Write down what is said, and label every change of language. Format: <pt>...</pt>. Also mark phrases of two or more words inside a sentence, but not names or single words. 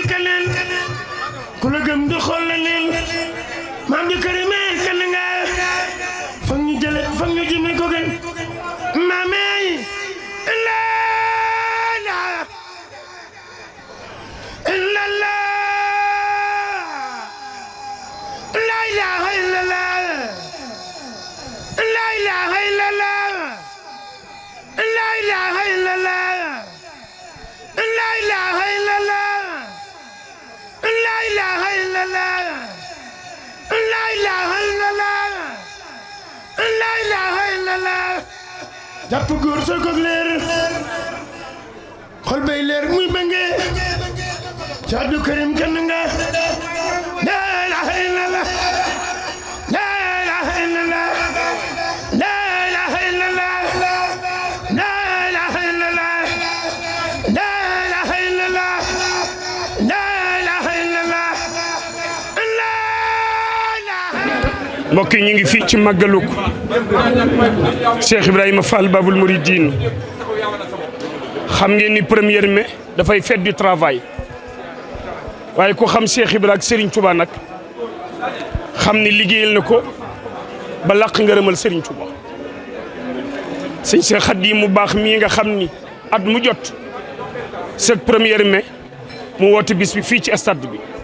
<wo>keneen ku la gëm du xool leneen Maam Abdou Karim Kandinga foog ñu jële foog ñu jëme ko gën maamey</wo> <ar>لا إله إلا الله لا إله إلا الله لا إله إلا الله لا إله إلا الله لا إله إلا الله لا إله إلا الله لا إله إلا الله لا إله إلا الله</ar> <wo>jàpp góor soo ko leer xol bay leer muy bënge Cheikh Abdou Karim Kandinga</wo> <ar>لا إله إلا الله لا إله إلا الله لا إله إلا الله لا إله إلا الله لا إله إلا الله لا إله إلا الله لا إله.</ar> <wo>mbokk yi ñu ngi fii ci màggalug Cheikh Ibrahima Fall Babul Mouridine xam ngeen ni 1er mai dafay</wo> <fr>fête du travail</fr> <wo>waaye ku xam Cheikh Ibrahima ak Serigne Touba nag xam ni liggéeyal na ko ba làq ngërëmal Serigne Touba sëñ Cheikh Khadim mu baax mii nga xam ni at mu jot</wo> <fr>cette 1er mai</fr> <wo>mu woote bis bi fii ci stade bi</wo>